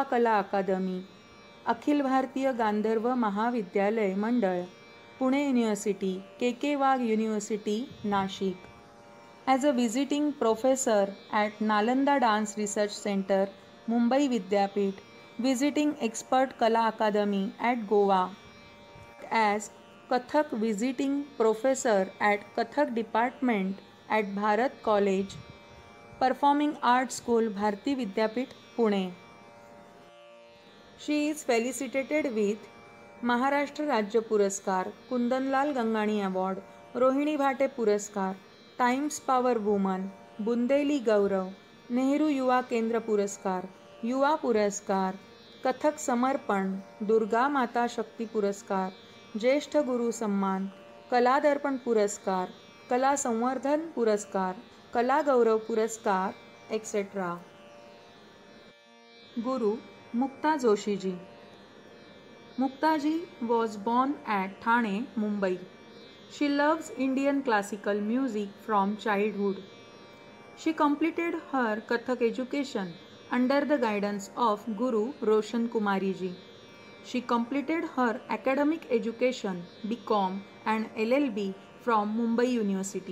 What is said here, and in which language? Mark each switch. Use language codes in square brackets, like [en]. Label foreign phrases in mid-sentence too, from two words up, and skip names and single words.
[en] Kala Academy, Akhil Bhartiya Gandharva Mahavidyalay Mandal, Pune University, KK Wagh University, Nashik, as a visiting professor at Nalanda Dance Research Center, Mumbai Vidyapith, visiting expert Kala Academy at Goa, as Kathak visiting professor at Kathak department at Bharat College, Performing Arts School, Bharati Vidyapith, Pune. She is felicitated with Maharashtra Rajya Puraskar, Kundanlal Gangani Award, Rohini Bhate Puraskar, Times Power Woman, Bundeli Gaurav, Nehru Yuva Kendra Puraskar, Yuva Puraskar, Kathak Samarpan, Durga Mata Shakti Puraskar, ज्येष्ठ गुरु सम्मान, कला दर्पण पुरस्कार, कला संवर्धन पुरस्कार, कला गौरव पुरस्कार, etc. Guru Mukta Joshi ji. Mukta ji was born at Thane, Mumbai. She loves Indian classical music from childhood. She completed her Kathak education under the guidance of Guru Roshan Kumari ji. She completed her academic education BCom and LLB from Mumbai University.